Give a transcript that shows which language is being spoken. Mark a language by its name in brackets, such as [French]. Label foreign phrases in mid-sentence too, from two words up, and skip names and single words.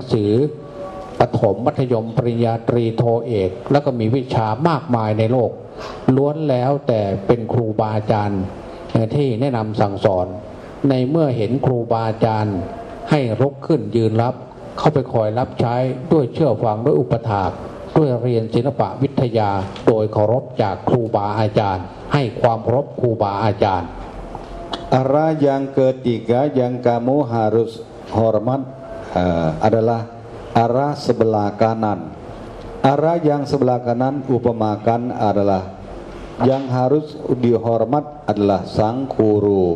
[Thai] สือประถมมัธยมปริญญาตรีโทเอกแล้วก็มีวิชามากมายในโลกล้วนแล้วแต่เป็นครูบาอาจารย์ที่แนะนำสั่งสอนในเมื่อเห็นครูบาอาจารย์ให้ลุกขึ้นยืนรับเข้าไปคอยรับใช้ด้วยเชื่อฟังด้วยอุปถากด้วยเรียนศิลปะวิทยาโดยเคารพจากครูบาอาจารย์ให้ความเคารพครูบาอาจารย์ [Indonesian] Arah yang ketiga yang kamu harus hormat adalah arah sebelah kanan. Arah yang sebelah kanan upamakan adalah yang harus dihormat adalah sang guru.